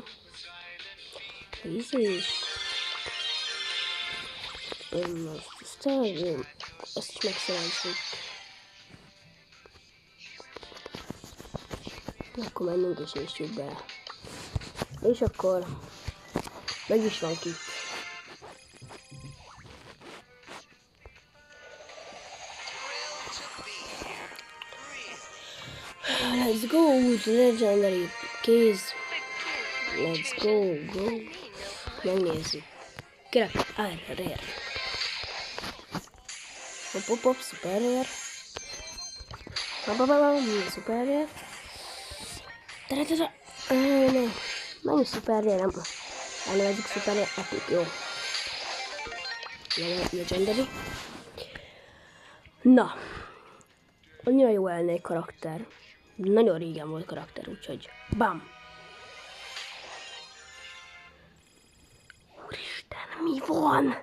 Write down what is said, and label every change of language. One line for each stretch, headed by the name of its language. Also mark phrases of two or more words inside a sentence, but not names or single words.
Hungarian: Ez is. Ezt is megszerezzük. Akkor mennünk és éssük be. És akkor meg is van ki.
English: Let's go with legendary case. Let's go. Megnézzük. Kerek, rare. Hop, super rare. Super rare. Mennyi super rare,
Hungarian: nem. Elnevezzük
English: super rare, epic,
Hungarian: jó.
English: Legendary. Na.
Hungarian: Annyira jó lenne egy karakter. Nagyon régen volt karakter, úgyhogy bam! Úristen, mi van?